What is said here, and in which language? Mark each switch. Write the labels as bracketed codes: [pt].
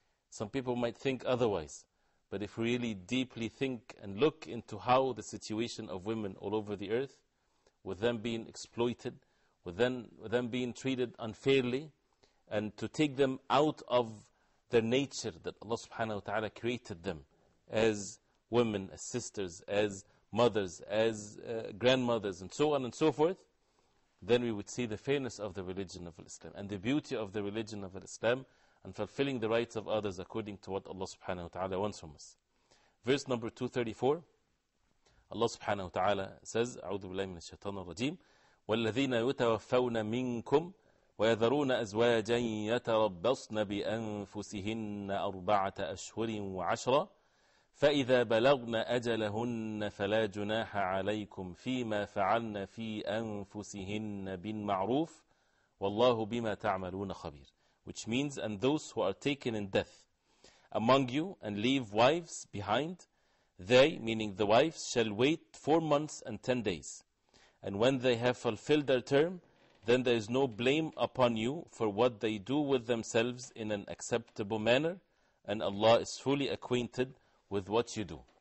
[en] Some people might think otherwise, but if we really deeply think and look into how the situation of women all over the earth, with them being exploited, with them being treated unfairly, and to take them out of their nature that Allah subhanahu wa ta'ala created them as women, as sisters, as mothers, as grandmothers, and so on and so forth, then we would see the fairness of the religion of Islam and the beauty of the religion of Islam, and fulfilling the rights of others according to what Allah subhanahu wa ta'ala wants from us. Verse number 234, Allah subhanahu wa ta'ala says, [ar] أعوذ بالله من الشيطان الرجيم والذين يتوفون منكم ويذرون أزواجا يتربصن بأنفسهن 4 أشهر و10 فإذا بلغن أجلهن فلا جناح عليكم فيما فعلن في أنفسهن بالمعروف والله بما تعملون خبير. [en] Which means, and those who are taken in death among you and leave wives behind, they, meaning the wives, shall wait 4 months and 10 days. And when they have fulfilled their term, then there is no blame upon you for what they do with themselves in an acceptable manner, and Allah is fully acquainted with what you do.